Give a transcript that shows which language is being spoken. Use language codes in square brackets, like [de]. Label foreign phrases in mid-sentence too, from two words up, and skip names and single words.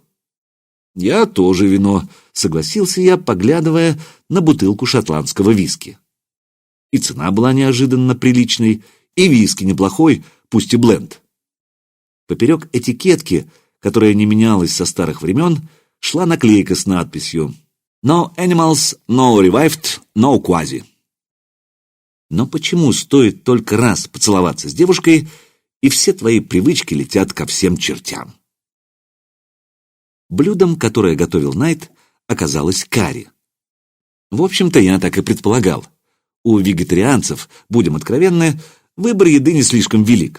[ru] «Я тоже вино», — согласился я, поглядывая на бутылку шотландского виски. И цена была неожиданно приличной, и виски неплохой, пусть и бленд. Поперек этикетки, которая не менялась со старых времен, шла наклейка с надписью [en] «No animals, no revived, no quasi». [ru] Но почему стоит только раз поцеловаться с девушкой, и все твои привычки летят ко всем чертям? Блюдом, которое готовил Найт, оказалось карри. В общем-то, я так и предполагал. У вегетарианцев, будем откровенны, выбор еды не слишком велик.